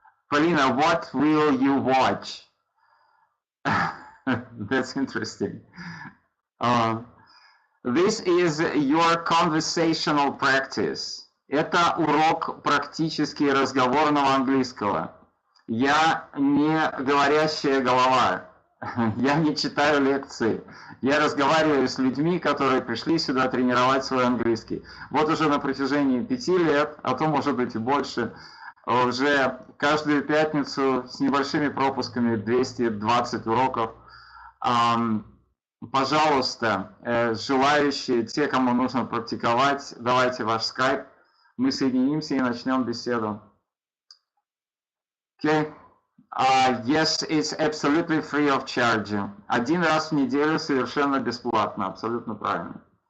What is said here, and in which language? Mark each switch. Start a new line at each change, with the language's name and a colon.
English: Polina, what will you watch? That's interesting. This is your conversational practice.
Russian: Это урок практически разговорного английского. Я не говорящая голова. Я не читаю лекции. Я разговариваю с людьми, которые пришли сюда тренировать свой английский. Вот уже на протяжении 5 лет, а то может быть и больше, уже каждую пятницу с небольшими пропусками 220 уроков. Пожалуйста, желающие, те, кому нужно практиковать, давайте ваш скайп, мы соединимся и начнем беседу.
English: Okay. Yes, it's absolutely free of charge.
Russian: Один раз в неделю совершенно бесплатно, абсолютно правильно.